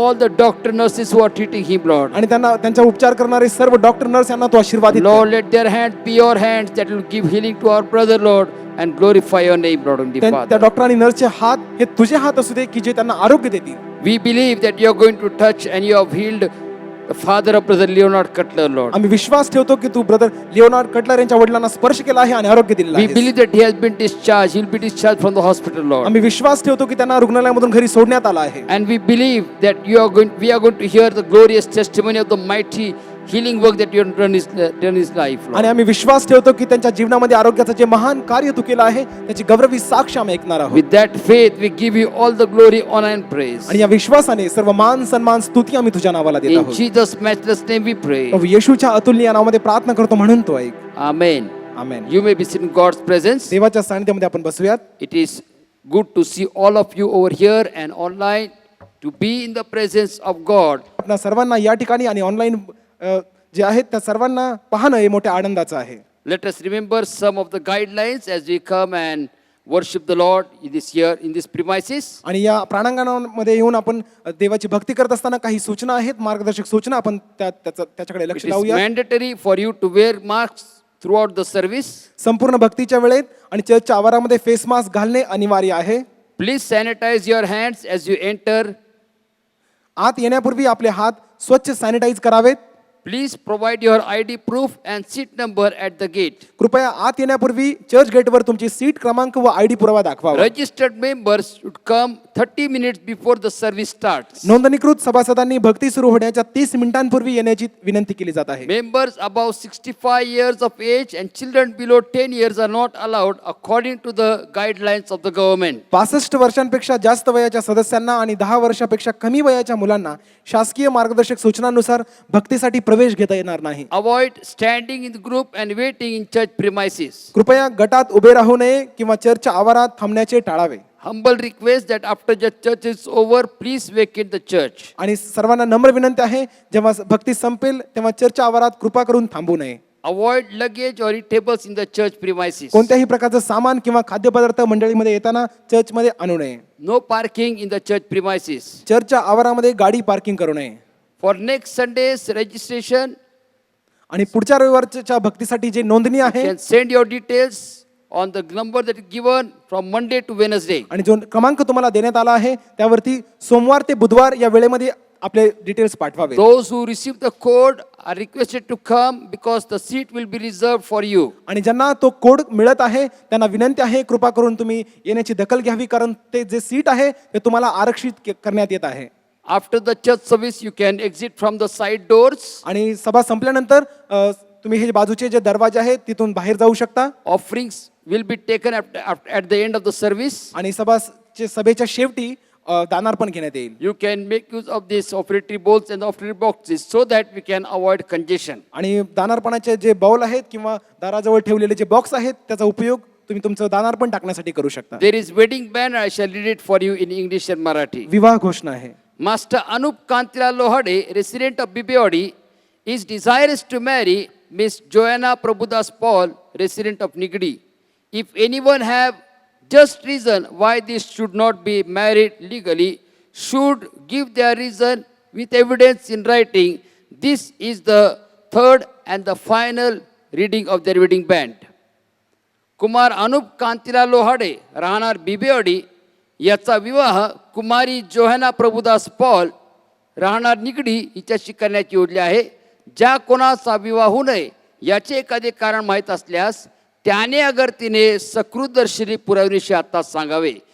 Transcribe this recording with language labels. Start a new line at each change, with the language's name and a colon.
English: all the doctor nurses who are treating him, Lord.
Marathi: आणि त्यांचा उपचार करणारे सर्व डॉक्टर नर्स यांना तू आशीर्वादित कर.
English: Lord, let their hands be your hands that will give healing to our brother, Lord, and glorify your name, Lord and the
Marathi: त्या
English: Father.
Marathi: Doctor आणि नर्सचे हात हे तुझे हात असू दे की जे त्यांना आरोग्य देतील.
English: We believe that you are going to touch and you have healed the father of Brother Leonard Cutler, Lord.
Marathi: आम्ही विश्वास ठेवतो की तू ब्रदर लिओनार्ड कटलर यांच्या वडिलांना स्पर्श केला आहे आणि आरोग्य दिलेलं
English: We
Marathi: आहे.
English: believe that he has been discharged. He'll be discharged from the hospital, Lord.
Marathi: आम्ही विश्वास ठेवतो की त्यांना रुग्णालयामधून घरी सोडण्यात आला आहे.
English: And we believe that we are going to hear the glorious testimony of the mighty healing work that you have done in his life, Lord.
Marathi: आणि आम्ही विश्वास ठेवतो की त्यांच्या जीवनामध्ये आरोग्याचं जे महान कार्य तू केलं आहे त्याची गौरवी साक्ष आम्ही ऐकणार आहोत.
English: With that faith, we give you all the glory, honor, and praise.
Marathi: आणि या विश्वासाने सर्व मान सन्मान स्तुती आम्ही तुझ्या नावाला देत
English: In
Marathi: आहोत.
English: Jesus' matchless name we pray.
Marathi: प्रभू येशूच्या अतुलनीय नावामध्ये प्रार्थना करतो म्हणून तो ऐक.
English: Amen.
Marathi: Amen.
English: You may be sitting in God's presence.
Marathi: देवाच्या सानिध्यामध्ये आपण बसूयात.
English: It is good to see all of you over here and online to be in the presence of God.
Marathi: आपल्या सर्वांना या ठिकाणी आणि ऑनलाईन जे आहेत त्या सर्वांना पाहणं हे मोठ्या आनंदाचं आहे.
English: Let us remember some of the guidelines as we come and worship the Lord in this premises.
Marathi: आणि या प्राणांगणामध्ये येऊन आपण देवाची भक्ती करत असताना काही सूचना आहेत, मार्गदर्शक सूचना आपण त्याच्याकडे
English: It is
Marathi: लावूया.
English: mandatory for you to wear masks throughout the service.
Marathi: संपूर्ण भक्तीच्या वेळेत आणि चर्चच्या आवारामध्ये फेस मास्क घालणे अनिवार्य आहे.
English: Please sanitize your hands as you enter.
Marathi: आत येण्यापूर्वी आपले हात स्वच्छ सॅनिटाईज करावेत.
English: Please provide your ID proof and seat number at the gate.
Marathi: कृपया आत येण्यापूर्वी चर्च गेटवर तुमची सीट क्रमांक व आयडी पुरावा दाखवावा.
English: Registered members should come 30 minutes before the service starts.
Marathi: नोंदणीकृत सभासदांनी भक्ती सुरू होण्याच्या 30 मिनिटांपूर्वी येण्याची विनंती केली जात आहे.
English: Members above 65 years of age and children below 10 years are not allowed according to the guidelines of the government.
Marathi: 65 वर्षांपेक्षा जास्त वयाच्या सदस्यांना आणि 10 वर्षापेक्षा कमी वयाच्या मुलांना शासकीय मार्गदर्शक सूचनांनुसार भक्तीसाठी प्रवेश घेता येणार नाही.
English: Avoid standing in the group and waiting in church premises.
Marathi: कृपया गटात उभे राहू नये किंवा चर्चच्या आवारात थांबण्याचे टाळावे.
English: humble request that after the church is over, please vacate the church.
Marathi: आणि सर्वांना नम्र विनंती आहे, जेव्हा भक्ती संपेल तेव्हा चर्चच्या आवारात कृपा करून थांबू नये.
English: Avoid luggage or eatables in the church premises.
Marathi: कोणत्याही प्रकारचं सामान किंवा खाद्यपदार्थ मंडळीमध्ये येताना चर्चमध्ये आणू नये.
English: No parking in the church premises.
Marathi: चर्चच्या आवारामध्ये गाडी पार्किंग करू नये.
English: For next Sunday's registration,
Marathi: आणि पुढच्या रविवारच्या भक्तीसाठी जे नोंदणी
English: you
Marathi: आहे
English: can send your details on the number that is given from Monday to Wednesday.
Marathi: आणि जो क्रमांक तुम्हाला देण्यात आला आहे त्यावरती सोमवार ते बुधवार या वेळेमध्ये आपले डिटेल्स पाठवावे.
English: Those who receive the code are requested to come because the seat will be reserved for you.
Marathi: आणि ज्यांना तो कोड मिळत आहे त्यांना विनंती आहे, कृपा करून तुम्ही येण्याची दखल घ्यावी, कारण ते जे सीट आहे ते तुम्हाला आरक्षित करण्यात येत आहे.
English: After the church service, you can exit from the side doors.
Marathi: आणि सभा संपल्यानंतर तुम्ही हे बाजूचे जे दरवाजे आहेत तिथून बाहेर जाऊ शकता.
English: Offerings will be taken at the end of the service.
Marathi: आणि सभेच्या शेवटी दानार्पण घेण्यात येईल.
English: You can make use of these offertory bowls and offertory boxes so that we can avoid congestion.
Marathi: आणि दानार्पणाचे जे बाउल आहेत किंवा दाराजवळ ठेवलेले जे बॉक्स आहेत त्याचा उपयोग तुम्ही तुमचं दानार्पण टाकण्यासाठी करू शकता.
English: There is wedding band. I shall read it for you in English and Marathi.
Marathi: विवाह घोषणा आहे.
English: Master Anup Kantila Lohade, resident of Bibewadi, is desirous to marry Miss Joanna Prabhudas Paul, resident of Nigdi. If anyone have just reason why this should not be married legally, should give their reason with evidence in writing. This is the third and the final reading of their wedding band.
Marathi: Kumar Anup कांतीला Lohade राहणार बिबेवाडी याचा विवाह कुमारी जोहाना Prabhudas Paul राहणार निगडी हिच्याशी करण्याची योजना आहे. ज्या कोणाचा विवाह होऊ नये याचे एखादे कारण माहीत असल्यास त्याने अगर तिने सकृतदर्शनी पुराव्याविषयी आता सांगावे.